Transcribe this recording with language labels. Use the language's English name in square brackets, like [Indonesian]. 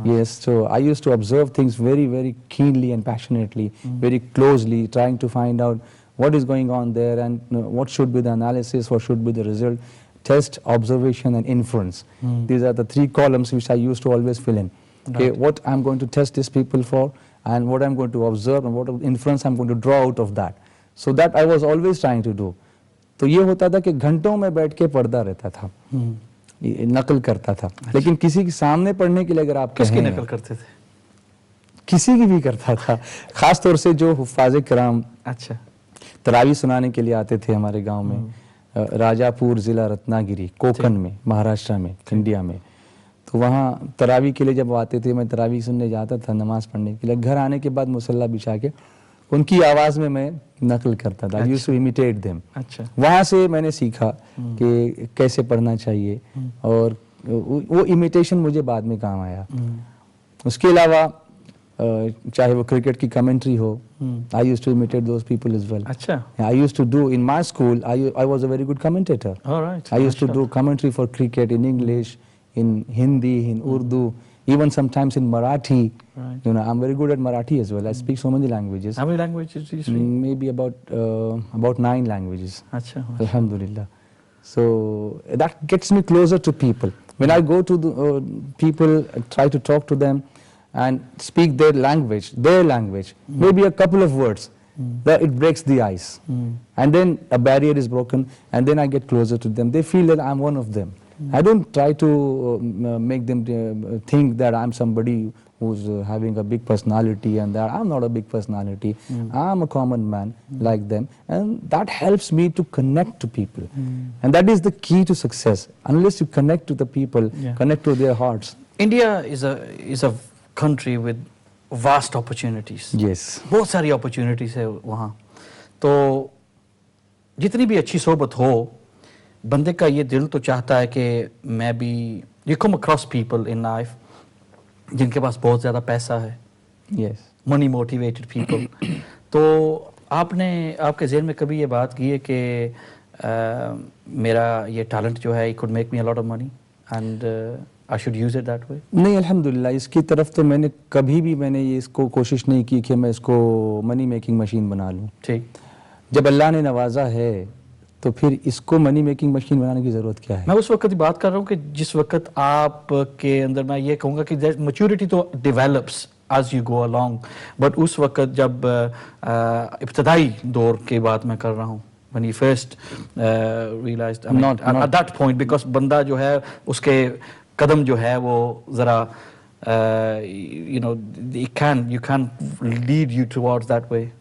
[English] Yes, so I used to observe things very, very keenly and passionately, very closely, trying to find out what is going on there and what should be the analysis, what should be the result. Test, observation and inference. These are the three columns which I used to always fill in. Okay, what I'm going to test these people for, and what I'm going to observe, and what inference I'm going to draw out of that. So that I was always trying to do. [Hindi] तो ये होता था कि घंटों में बैठ के पढ़ता रहता था, नकल करता था. लेकिन किसी के सामने पढ़ने के लिए अगर आप किसकी कहें, नकल करते थे? किसी की भी करता था, खास तौर से जो हुफ़ाज़ किराम अच्छा, तरावी सुनाने के लिए आते थे हमारे गांव में, राजापुर ज़िला रत्नागिरी, कोकण में, महाराष्ट्र में, इंडिया में. तो वहाँ तरावी के लिए जब आते थे, मैं तरावी सुनने जाता था नमाज पढ़ने के लिए. घर आने के बाद मुसल्ला बिछा के उनकी आवाज़ में मैं नकल करता था. [English] I used to imitate them. [Hindi] अच्छा, वहाँ से मैंने सीखा कि कैसे पढ़ना चाहिए, और वो इमिटेशन मुझे बाद में काम आया. उसके अलावा चाहे वो क्रिकेट की कमेंट्री हो, [English] I used to imitate those people as well. [Hindi] अच्छा, [English] I used to do in my school, I was a very good commentator. Alright. I used to do commentary for cricket in English, in Hindi, in Urdu, even sometimes in Marathi. Right. You know, I'm very good at Marathi as well. I speak so many languages. How many languages do you speak? Maybe about 9 languages. [Hindi] अच्छा, [Arabic] Alhamdulillah. [English] So that gets me closer to people. When I go to the people, try to talk to them and speak their language, maybe a couple of words, that it breaks the ice. And then a barrier is broken, and then I get closer to them. They feel that I'm one of them. I don't try to make them think that I'm somebody who's having a big personality, and that I'm not a big personality. I'm a common man like them, and that helps me to connect to people. And that is the key to success. Unless you connect to the people, connect to their hearts. India is a country with vast opportunities. Yes. [Hindi] बहुत सारी opportunities है वहाँ. तो जितनी भी अच्छी सोबत हो, बंदे का ये दिल तो चाहता है कि मैं भी, [English] you come across people in life [Hindi] जिनके पास बहुत ज़्यादा पैसा है, [English] Yes. money motivated people. [Hindi] तो आपके ज़हन में कभी ये बात की है कि मेरा ये [English] talent [Hindi] जो है, [English] it could make me a lot of money and I should use it that way? [Hindi] नहीं, अल्हम्दुलिल्लाह, इसकी तरफ तो मैंने कभी भी ये इसको कोशिश नहीं की कि मैं इसको मनी मेकिंग मशीन बना लूँ. ठीक. जब अल्लाह ने नवाजा है तो फिर इसको मनी मेकिंग मशीन बनाने की ज़रूरत क्या है? मैं उस वक्त की बात कर रहा हूँ कि जिस वक्त आपके अंदर, मैं ये कहूँगा कि मैच्योरिटी तो develops [English] as you go along, but [Hindi] उस वक्त जब इब्तदाई दौर की बात मैं कर रहा हूँ, [English] when you first realized, I mean, at that point, because [Hindi] बंदा जो है उसके कदम जो है वो ज़रा [English] you know, you can lead you towards that way.